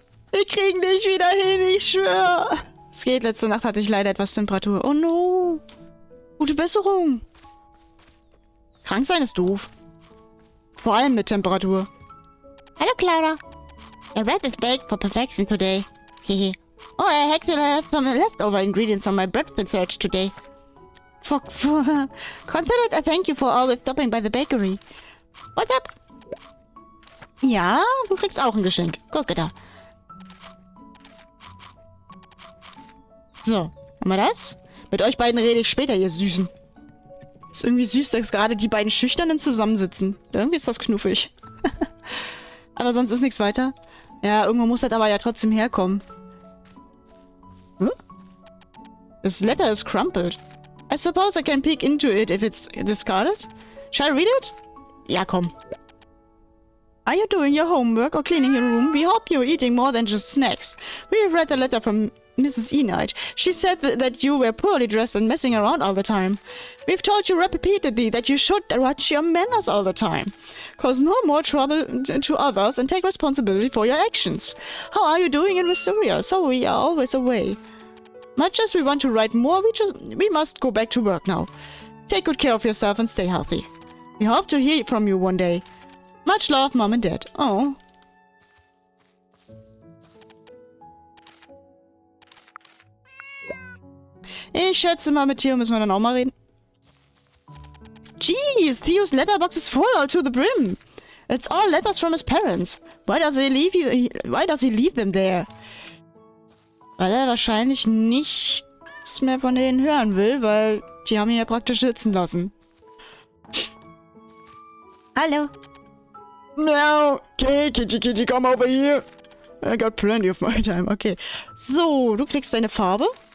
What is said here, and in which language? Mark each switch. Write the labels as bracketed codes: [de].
[de] Wir kriegen dich wieder hin, ich schwöre. Es geht, letzte Nacht hatte ich leider etwas Temperatur. [en] Oh no. [de] Gute Besserung. Krank sein ist doof. Vor allem mit Temperatur. [en] Hello, Clara. I read this baked for perfection today. Hehe. Oh, I actually have some leftover ingredients from my breakfast search today. Consider it a thank you for always stopping by the bakery. What's up? [de] Ja, du kriegst auch ein Geschenk. Gucke da. So, haben wir das? Mit euch beiden rede ich später, ihr Süßen. Ist irgendwie süß, dass gerade die beiden Schüchternen zusammensitzen. Irgendwie ist das knuffig. Aber sonst ist nichts weiter. Ja, irgendwo muss das aber ja trotzdem herkommen. Huh? [en] This letter is crumpled. I suppose I can peek into it if it's discarded. Shall I read it? [de] Ja, komm. [en] Are you doing your homework or cleaning your room? We hope you're eating more than just snacks. We have read the letter from Mrs. Enid. She said that you were poorly dressed and messing around all the time. We've told you repeatedly that you should watch your manners all the time. Cause no more trouble to others and take responsibility for your actions. How are you doing in Wisteria? So we are always away. Much as we want to write more, we must go back to work now. Take good care of yourself and stay healthy. We hope to hear from you one day. Much love, Mom and Dad. Oh. [de] Ich schätze mal, mit Theo müssen wir dann auch mal reden. [en] Jeez, Theo's letterbox is full to the brim. It's all letters from his parents. Why does he leave them there? [de] Weil er wahrscheinlich nichts mehr von denen hören will, weil die haben ihn ja praktisch sitzen lassen. Hallo. Meow. [en] Okay, Kitty, come over here. I got plenty of my time. Okay. [de] So, du kriegst deine Farbe.